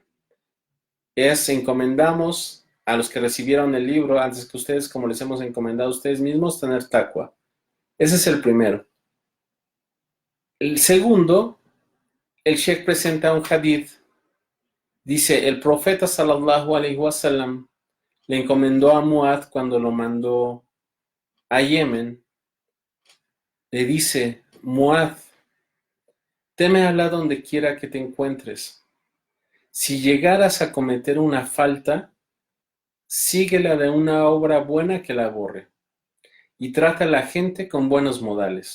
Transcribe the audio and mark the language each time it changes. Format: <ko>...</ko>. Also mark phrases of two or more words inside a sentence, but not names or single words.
<es>Encomendamos a los que recibieron el libro antes que ustedes, como les hemos encomendado a ustedes mismos, tener taqwa. Ese es el primero. El segundo, el Sheikh presenta un hadith. Dice, el profeta</es> <ar>صلى الله عليه وسلم</ar> <es>le encomendó a Muad cuando lo mandó a Yemen, le dice, Muad, teme a Alá donde quiera que te encuentres. Si llegaras a cometer una falta, síguela de una obra buena que la borre y trata a la gente con buenos modales.</es>